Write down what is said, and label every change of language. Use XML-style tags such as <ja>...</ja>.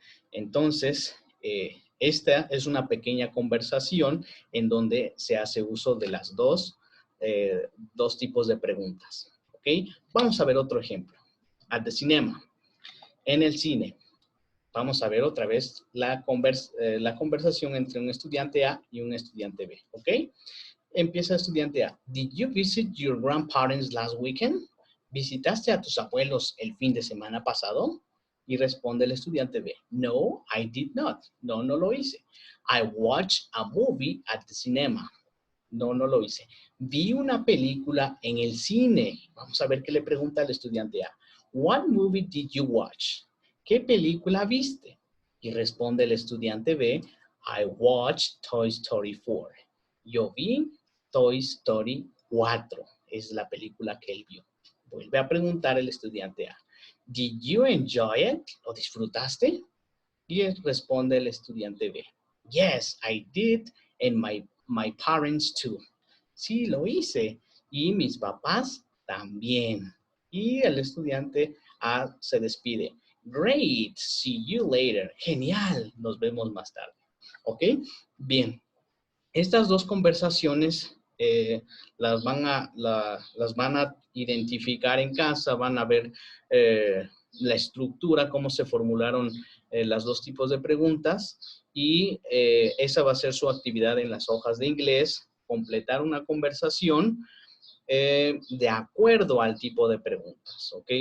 <es>Entonces, esta es una pequeña conversación en donde se hace uso de las dos tipos de preguntas. ¿Ok? Vamos a ver otro ejemplo.</es> <en>At the cinema.</en> <es>En el cine. Vamos a ver otra vez la conversación entre un estudiante A y un estudiante B. ¿Ok? Empieza el estudiante A.</es> <en>Did you visit your grandparents last weekend?</en> <es>¿Visitaste a tus abuelos el fin de semana pasado? Y responde el estudiante B.</es> <en>No, I did not.</en> <es>No, no lo hice.</es> <en>I watched a movie at the cinema.</en> <es>No, no lo hice. Vi una película en el cine. Vamos a ver qué le pregunta al estudiante A.</es> <en>What movie did you watch?</en> <es>¿Qué película viste? Y responde el estudiante B.</es> <en>I watched Toy Story 4.</en> <es>Yo vi Toy Story 4. Es la película que él vio. Vuelve a preguntar el estudiante A.</es> <en>Did you enjoy it?</en> <es>¿Lo disfrutaste? Y responde el estudiante B.</es> <en>Yes, I did, and my parents too.</en> <es>Sí, lo hice. Y mis papás también. Y el estudiante A se despide.</es> <en>Great, see you later.</en> <es>Genial, nos vemos más tarde. ¿Ok? Bien. Estas dos conversaciones las van a identificar en casa, van a ver la estructura, cómo se formularon los dos tipos de preguntas y esa va a ser su actividad en las hojas de inglés, completar una conversación de acuerdo al tipo de preguntas, ¿ok?</es>